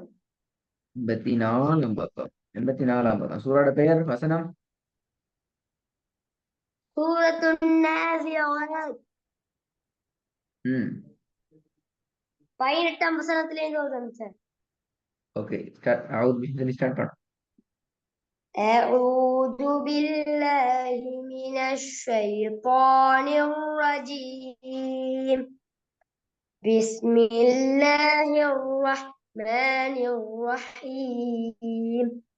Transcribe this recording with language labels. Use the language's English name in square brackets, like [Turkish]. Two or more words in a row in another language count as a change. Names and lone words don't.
[Tamil] 84 பக்கம். 84 பக்கம். சூரோட பெயர் வசனம். சூரத்துன் நாஸிஆத். 18ஆம் வசனத்திலிருந்து ஓதுறேன் சார். [English] okay, start. start பண்ண. [Arabic] أعوذ بالله من الشيطان الرجيم. بسم الله الرحمن الرحيم.